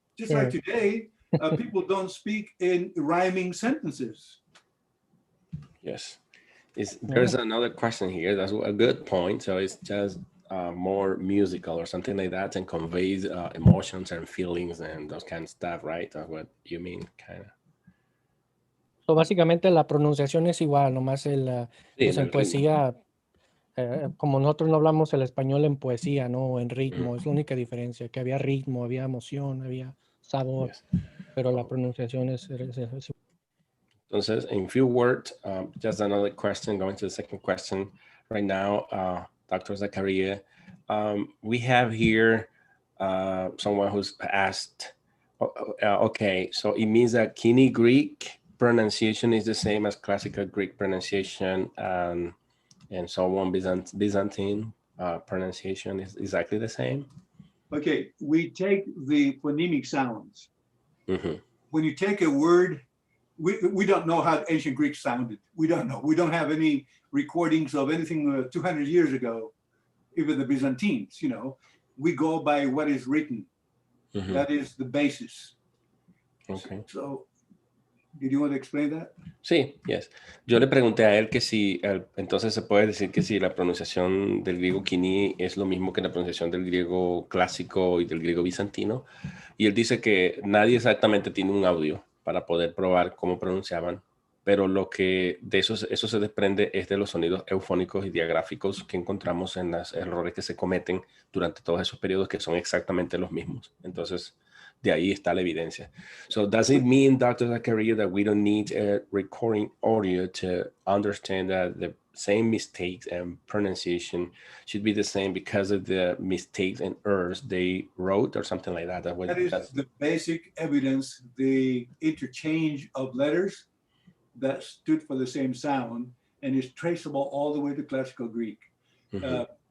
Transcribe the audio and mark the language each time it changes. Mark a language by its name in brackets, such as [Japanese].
[English] Just like today, people don't speak in rhyming sentences. Yes. There's another question here. That's a good point. So it's just more musical or something like that, and conveys emotions and feelings and those kind of stuff, right? That's what you mean, kind of. [Spanish] So básicamente la pronunciación es igual, nomás pues en poesía, como nosotros no hablamos el español en poesía, ¿no? En ritmo, es la única diferencia, que había ritmo, había emoción, había sabor, pero la pronunciación es Entonces, [English] in few words, just another question, going to the second question right now, Dr. Zachariah. We have here someone who's asked, okay, so it means that KOINE Greek pronunciation is the same as classical Greek pronunciation, and so on, Byzantine pronunciation is exactly the same? Okay, we take the phonemic sounds. Mm-hmm. When you take a word, we don't know how ancient Greek sounded. We don't know. We don't have any recordings of anything 200 years ago, even the Byzantines, you know. We go by what is written. Mm-hmm. That is the basis. Okay. So, did you want to explain that? [Spanish] Sí, [English] yes. [Spanish] Yo le pregunté a él que si, entonces se puede decir que si la pronunciación del griego KOINE es lo mismo que la pronunciación del griego clásico y del griego bizantino. Y él dice que nadie exactamente tiene un audio para poder probar cómo pronunciaban, pero lo que de eso se desprende es de los sonidos eufónicos y diagráficos que encontramos en los errores que se cometen durante todos esos periodos, que son exactamente los mismos. Entonces, de ahí está la evidencia. [English] So does it mean, Dr. Zachariou, that we don't need a recording audio to understand that the same mistakes and pronunciation should be the same because of the mistakes and errors they wrote or something like that? That is the basic evidence, the interchange of letters that stood for the same sound and is traceable all the way to classical Greek. Mm-hmm.